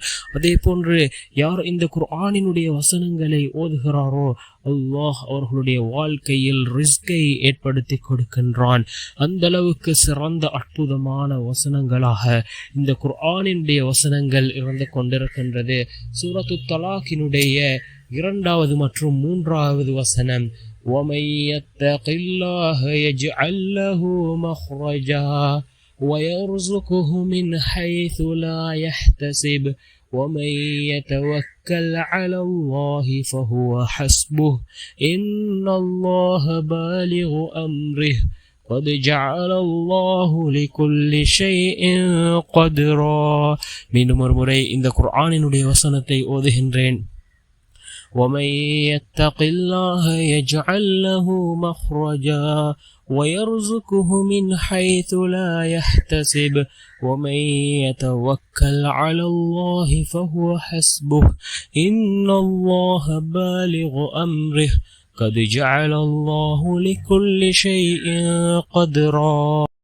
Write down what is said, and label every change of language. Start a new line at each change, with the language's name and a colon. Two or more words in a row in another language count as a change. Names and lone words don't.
Tamil: அதே போன்று யார் இந்த குர்ஆனினுடைய வசனங்களை ஓதுகிறாரோ அல்லாஹ் அவர்களுடைய வாழ்க்கையில் ரிஸ்கை ஏற்படுத்தி கொடுக்கின்றான். அந்த அளவுக்கு சிறந்த அற்புதமான வசனங்களாக இந்த குர்ஆனினுடைய வசனங்கள் இருந்து கொண்டிருக்கின்றது. சூரத்து தலாக்கினுடைய 2வது மற்றும் 3வது வசனம்,
Arabic: وَمَن يَتَّقِ اللَّهَ يَجْعَل لَّهُ مَخْرَجًا وَيَرْزُقْهُ مِنْ حَيْثُ لَا يَحْتَسِبُ وَمَن يَتَوَكَّلْ عَلَى اللَّهِ فَهُوَ حَسْبُهُ إِنَّ اللَّهَ بَالِغُ أَمْرِهِ قَدْ جَعَلَ اللَّهُ لِكُلِّ شَيْءٍ قَدْرًا.
Tamil: மீண்டும் ஒரு முறை இந்த குர்ஆனினுடைய வசனத்தை ஓதுகின்றேன்.
Arabic: وَمَن يَتَّقِ اللَّهَ يَجْعَل لَّهُ مَخْرَجًا وَيَرْزُقْهُ مِنْ حَيْثُ لَا يَحْتَسِبُ وَمَن يَتَوَكَّلْ عَلَى اللَّهِ فَهُوَ حَسْبُهُ إِنَّ اللَّهَ بَالِغُ أَمْرِهِ قَدْ جَعَلَ اللَّهُ لِكُلِّ شَيْءٍ قَدْرًا.